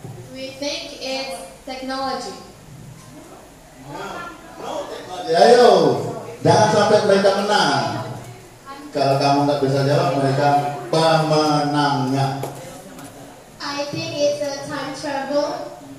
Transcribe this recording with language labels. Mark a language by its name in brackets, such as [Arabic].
[English] We think it's technology. [Indonesian] Ayo, jangan sampai mereka menang. Kalau kamu nggak bisa jawab, mereka pemenangnya. [English] I think it's a time travel.